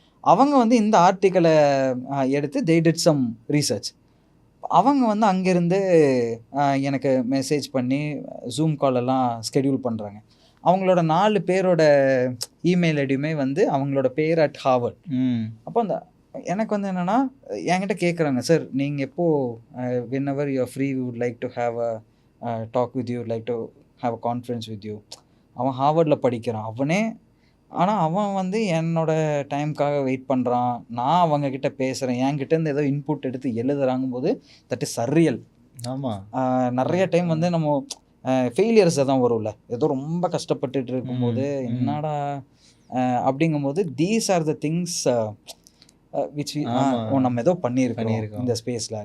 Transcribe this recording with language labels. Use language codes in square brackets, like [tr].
[ta] அவங்க வந்து இந்த ஆர்டிக்கலை எடுத்து [en] they did some research. [ta] அவங்க வந்து அங்கேருந்து எனக்கு மெசேஜ் பண்ணி ஜூம் காலெல்லாம் ஸ்கெடியூல் பண்ணுறாங்க. அவங்களோட 4 பேரோட இமெயில் ஐடியுமே வந்து அவங்களோட பேர் அட் ஹார்வர்ட். அப்போ எனக்கு வந்து என்னென்னா, என்கிட்ட கேட்குறாங்க, சார் நீங்கள் எப்போது [en] whenever you are free we would like to have a talk with you, like to have a conference with you. [ta] அவன் ஹார்வர்டில் படிக்கிறான் அவனே, ஆனால் அவன் வந்து என்னோட டைமுக்காக வெயிட் பண்ணுறான். நான் அவங்கக்கிட்ட பேசுகிறேன், என்கிட்டேருந்து ஏதோ இன்புட் எடுத்து எழுதுறாங்கும் போது [en] That is surreal. [ta] ஆமாம். நிறைய டைம் வந்து நம்ம ஃபெயிலியர்ஸை தான் வரும்ல, ஏதோ ரொம்ப கஷ்டப்பட்டுட்டு இருக்கும்போது என்னடா அப்படிங்கும்போது [en] these are the things which [ta] நம்ம ஏதோ பண்ணியிருக்கோம் இந்த ஸ்பேஸில்.